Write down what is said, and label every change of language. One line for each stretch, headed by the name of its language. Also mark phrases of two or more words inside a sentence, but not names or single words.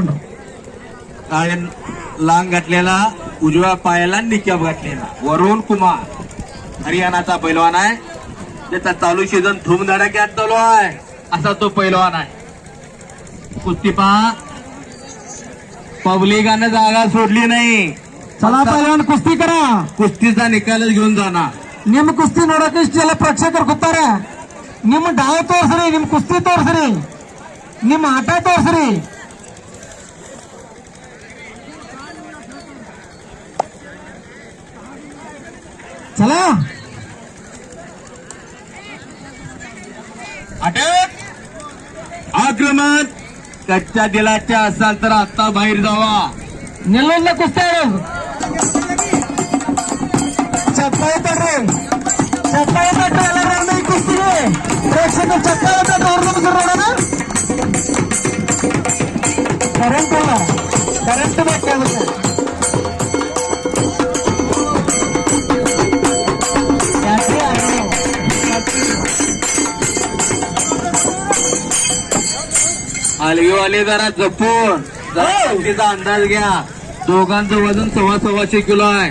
Marathi: काळे लांग घातलेला, उजव्या पायाला निक्याब घातलेला वरुण कुमार हरियाणाचा पैलवान आहे. त्याचा चालू सीझन धूमधडाक्यात चालू आहे असा तो पैलवान आहे. कुस्ती पहा, पब्लिकानं जागा सोडली नाही. चला पैलवान कुस्ती करा. कुस्तीचा निकालच घेऊन जाणार.
Kannada: ನಿಮ್ಮ ಕುಸ್ತಿ ನೋಡಕ್ಕೆ ಇಷ್ಟೆಲ್ಲ ಪ್ರೇಕ್ಷಕರು ಕೂತಾರೆ. ನಿಮ್ಮ ಡಾವ್ ತೋರ್ಸ್ರಿ, ನಿಮ್ ಕುಸ್ತಿ ತೋರ್ಸ್ರಿ, ನಿಮ್ಮ ಆಟ ತೋರ್ಸ್ರಿ.
Marathi: चला अटक, आक्रमण. कच्च्या दिलाच्या असाल तर आता बाहेर जावा.
Kannada: ನಿಲ್ಲೋಂನಾ ಕುಸ್ತಿ ಆಡೋಗ ಚಪ್ಪಾಳಿ ತಟ್ರೆ ಎಲ್ಲರೂ ಈ ಕುಸ್ತಿಗೆ ಪ್ರೇಕ್ಷಕರು ಚಪ್ಪಾಳೆ ತಟ್ಟಿ ಅವ್ರನ್ನ ನೋಡೋಣ. ಕರೆಂಟ್ ಅಲ್ಲ, ಕರೆಂಟ್ ಬೇಕಾಗುತ್ತೆ.
Marathi: हलगीवाले जरा जपून, जरा कुस्तीचा अंदाज घ्या. दोघांचं वजन 125 किलो आहे.